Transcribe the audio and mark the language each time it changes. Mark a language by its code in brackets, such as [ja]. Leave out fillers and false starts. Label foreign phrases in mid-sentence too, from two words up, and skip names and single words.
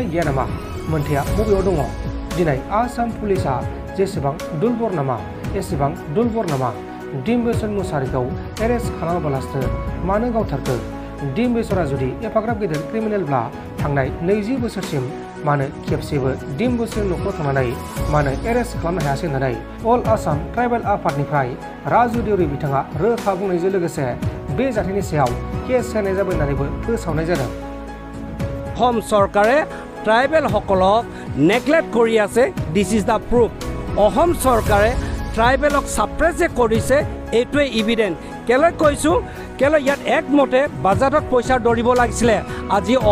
[brx] गैया नामा मोन्थाइया बबेयाव दङ दिनै आसाम पुलिसा जेसेबां दुलबर नामा एसेबां दुलबर नामा डिम्बेश्वर मुसाहारिखौ एरेस्ट खालामाबालासिनो मानो गावथारखो डिम्बेश्वरा जुदि एफाग्राब गेदेर क्रिमिनेलब्ला थांनाय 20 बोसोरसिम मानो खेबसेबो डिम्बेश्वरनि न'खराव थांनानै मानो एरेस्ट खालामनो हायासै होननानै अल आसाम ट्राइबेल आफादनिफ्राय राजु देउरि बिथाङा रोखा बुंनायजों लोगोसे बे जाथायनि सायाव केस होनाय जाबाय होननानैबो फोसावनाय जादों [as] অসম চৰকাৰে ট্ৰাইবেল সকলক নেগলেক্ট কৰি আছে [en] this is the proof [as] অসম চৰকাৰে ট্ৰাইবেলক ছাপ্ৰেছ যে কৰিছে এইটোৱে ইভিডেণ্ট কেলৈ কৈছোঁ কেলৈ ইয়াত একমতে বাজেটত পইচা দৌৰিব লাগিছিলে আজি